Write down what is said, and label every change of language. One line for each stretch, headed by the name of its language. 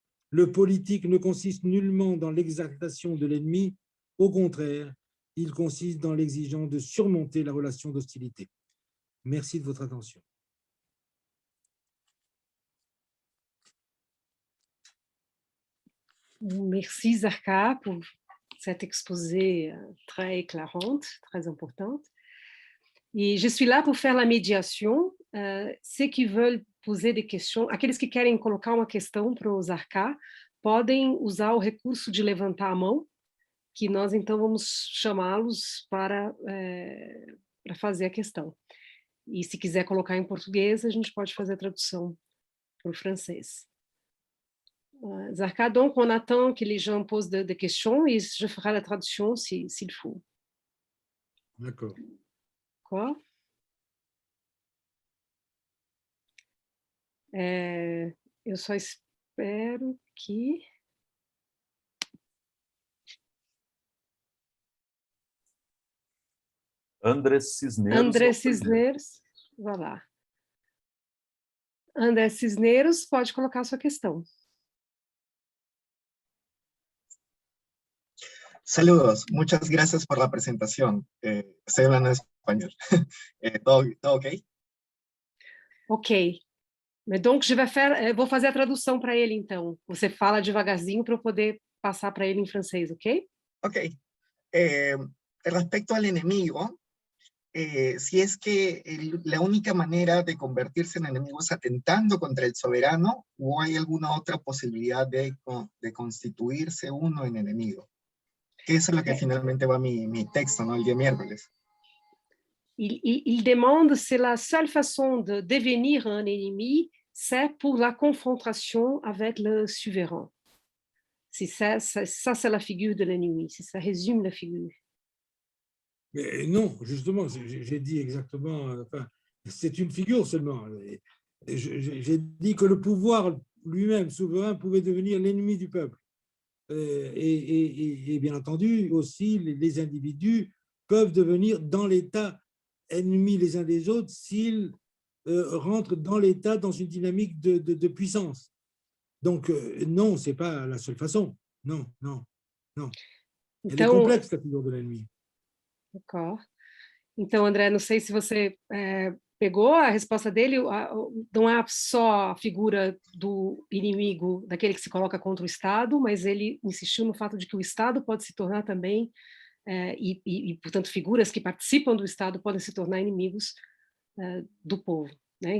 French: Le politique ne consiste nullement dans l'exaltation de l'ennemi, au contraire, il consiste dans l'exigence de surmonter la relation d'hostilité. Merci de votre attention. Merci Zarqa pour cet exposé très éclairante, très importante. E je suis là pour faire la médiation. Ceux qui veulent poser des questions,
Portuguese: aqueles que querem colocar uma questão para o Zarqa, podem usar o recurso de levantar a mão, que nós então vamos chamá-los para fazer a questão. E se quiser colocar em português, a gente pode fazer a tradução para o francês.
French: Zarqa, donc on attend que les gens posent des questions et je ferai la traduction s'il faut. D'accord. Quoi?
Portuguese: Eu só espero que... André Cisneros. André Cisneros, vai lá. André Cisneros, pode colocar a sua questão.
Spanish: Saludos, muchas gracias por la presentación. Estoy hablando en español. ¿Todo ok? Ok.
Portuguese: Donc, vou fazer a tradução para ele, então. Você fala devagarzinho para eu poder passar para ele em francês, ok? Ok.
Spanish: Respecto al enemigo, si es que la única manera de convertirse en enemigo es atentando contra el soberano, o hay alguna otra posibilidad de constituirse uno en enemigo. Que eso es lo que finalmente va mi texto, ¿no? El día miércoles.
French: Il demande si la seule façon de devenir un ennemi, c'est pour la confrontation avec le souverain. Si ça c'est la figure de l'ennemi, si ça résume la figure. Mais non, justement, j'ai dit exactement, enfin, c'est une figure seulement. J'ai dit que le pouvoir lui-même, souverain, pouvait devenir l'ennemi du peuple. Et bien entendu, aussi, les individus peuvent devenir dans l'État ennemis les uns des autres s'ils rentrent dans l'État dans une dynamique de puissance. Donc, non, ce n'est pas la seule façon. Non, non, non. Elle est complexe, la figure de l'ennemi. D'accord.
Portuguese: Então, André, não sei se você pegou a resposta dele, não é só a figura do inimigo, daquele que se coloca contra o Estado, mas ele insistiu no fato de que o Estado pode se tornar também, portanto, figuras que participam do Estado podem se tornar inimigos do povo. Né?